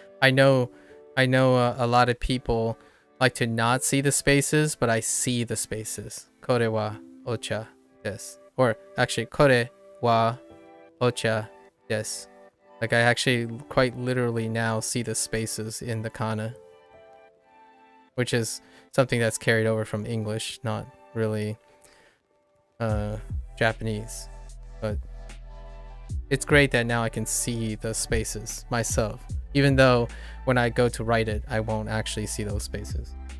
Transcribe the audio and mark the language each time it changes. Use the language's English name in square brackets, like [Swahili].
[English] I know a lot of people like to not see the spaces, but I see the spaces. [Japanese] これはお茶です。 [English] Or actually, [Japanese] これはお茶です。 [English] Like I actually quite literally now see the spaces in the kana, which is something that's carried over from English, not really Japanese. But it's great that now I can see the spaces myself, even though when I go to write it, I won't actually see those spaces.